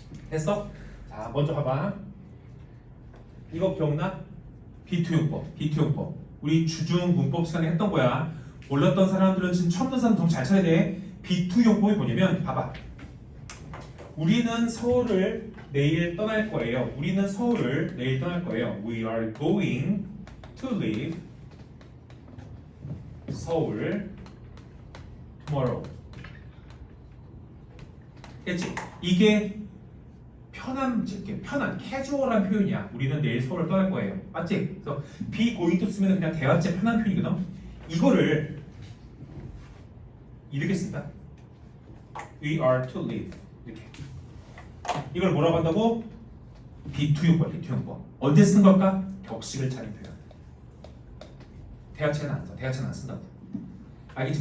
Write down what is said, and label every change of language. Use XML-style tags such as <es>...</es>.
<ko>됐어? 자 먼저 봐봐. 이거 기억나? 비투용법 우리 주중 문법 시간에 했던 거야. 몰랐던 사람들은 지금 처음 듣는 사람 정잘 쳐야 돼. 비투용법이 뭐냐면 봐봐. 우리는 서울을 내일 떠날 거예요. 우리는 서울을 내일 떠날 거예요.</ko> <en>We are going to leave 서울 tomorrow.</en> <ko>그치? 이게 편한 캐주얼한 표현이야. 우리는 내일 서울을 떠날 거예요. 맞지? 그래서</ko> <en>be going to</en> <ko>쓰면 그냥 대화체 편한 표현이거든. 이거를 이렇게 쓴다.</ko> <en>We are to leave.</en> <ko>이렇게. 이걸 뭐라고 한다고? 비투용법. 언제 쓴 걸까? 격식을 차린 표현. 대화체는 안 써. 대화체는 안 쓴다고. 알겠지?</ko>